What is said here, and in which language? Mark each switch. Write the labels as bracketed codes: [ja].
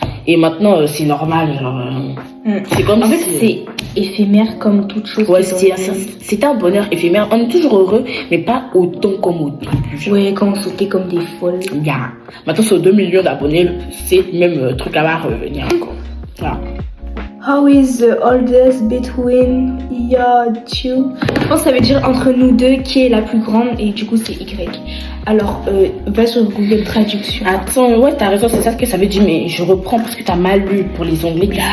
[fr] Et maintenant, c'est normal, genre... C'est comme en fait, c'est éphémère comme toute chose. Ouais, c'est un bonheur éphémère. On est toujours heureux, mais pas autant comme au début. Ouais, quand on sautait comme des folles. [en] Yeah. [fr] Maintenant, sur 2 millions d'abonnés, c'est même truc à revenir encore. Voilà. [en] How is the oldest between your two? [fr] Je pense que ça veut dire entre nous deux qui est la plus grande et du coup c'est Y. Alors va sur Google Traduction. Attends, ouais t'as raison, c'est ça que ça veut dire, mais je reprends parce que t'as mal lu pour les onglets.